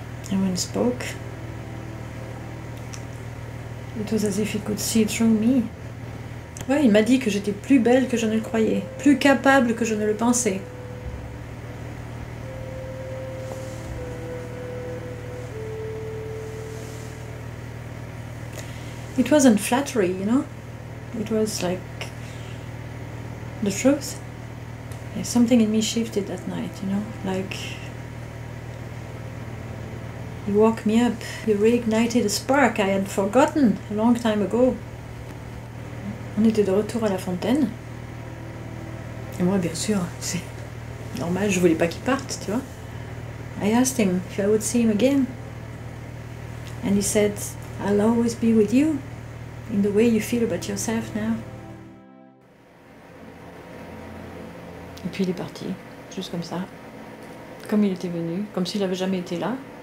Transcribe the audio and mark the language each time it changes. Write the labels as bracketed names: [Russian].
[English] And when he spoke, it was as if he could see through me. [French] Ouais, il m'a dit que j'étais plus belle que je ne le croyais, plus capable que je ne le pensais. [English] It wasn't flattery, you know. It was like the truth. Yeah, something in me shifted that night, you know, like he woke me up, he reignited a spark I had forgotten a long time ago. [French] On était de retour à la fontaine. Et moi, bien sûr, c'est normal, je voulais pas qu'il parte, tu vois. [English] I asked him if I would see him again. And he said, I'll always be with you in the way you feel about yourself now. [French] Et puis il est parti, juste comme ça. Comme il était venu, comme s'il n'avait jamais été là.